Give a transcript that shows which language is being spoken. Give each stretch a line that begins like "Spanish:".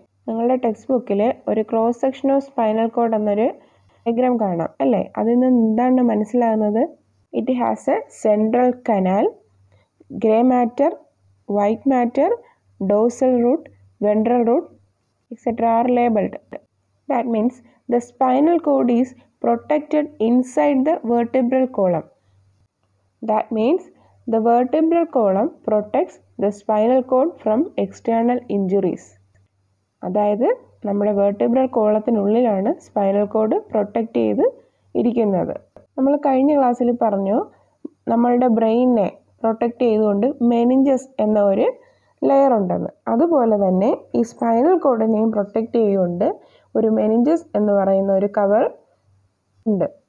Malayalam: നിങ്ങളുടെ ടെക്സ്റ്റ് ബുക്കിൽ ഒരു cross section of spinal cord എന്നൊരു ഡയഗ്രാം കാണാം അല്ലേ? അതിൽ നിന്ന് എന്താണ് മനസ്സിലാകുന്നത്?
English: It has a central canal, grey matter, white matter, dorsal root, ventral root etc. are labeled. That means the spinal cord is protected inside the vertebral column. That means the vertebral column protects the spinal cord from external injuries.
Malayalam: അതായത് നമ്മുടെ vertebral കോളത്തിനുള്ളിലാണ് spinal cord protect ചെയ്ത് ഇരിക്കുന്നത്. നമ്മൾ കഴിഞ്ഞ ക്ലാസ്സിൽ പറഞ്ഞു നമ്മളുടെ ബ്രെയിനിനെ protect ചെയ്തുകൊണ്ട് മെനിഞ്ചസ് എന്ന ഒരു ലെയർ ഉണ്ടെന്ന്. അതുപോലെ തന്നെ ഈ സ്പൈനൽ കോഡിനെയും പ്രൊട്ടക്റ്റ് ചെയ്തുകൊണ്ട് ഒരു മെനിഞ്ചസ് എന്ന് പറയുന്ന ഒരു കവർ ഉണ്ട്.